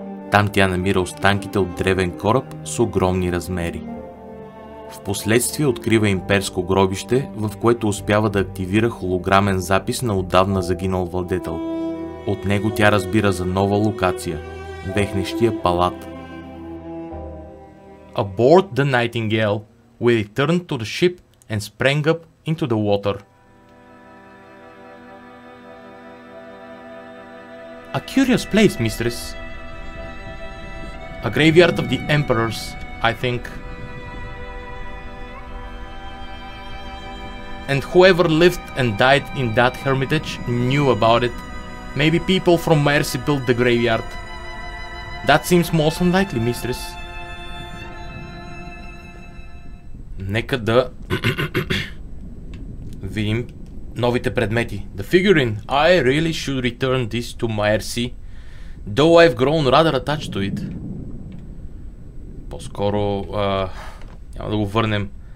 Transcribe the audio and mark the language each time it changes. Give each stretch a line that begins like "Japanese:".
Bulgarian: Там тя намира останките от древен кораб с огромни размери. Впоследствие открива имперско гробище, в което успява да активира холограмен запис на отдавна загинал владетел. От него тя разбира за нова локация – вехнещия палат.
English: Aboard the Nightingale, we returned to the ship and sprang up into the water. A curious place, mistress. A graveyard of the emperors, I think. And whoever lived and died in that hermitage knew about it. Maybe people from Mercy built the graveyard. That seems most unlikely, mistress.
Bulgarian: Нека да видим новите предмети.
English: The figurine. I really should return this to Mercy, though I've grown rather attached to it.
Bulgarian: По-скоро няма да го върнем.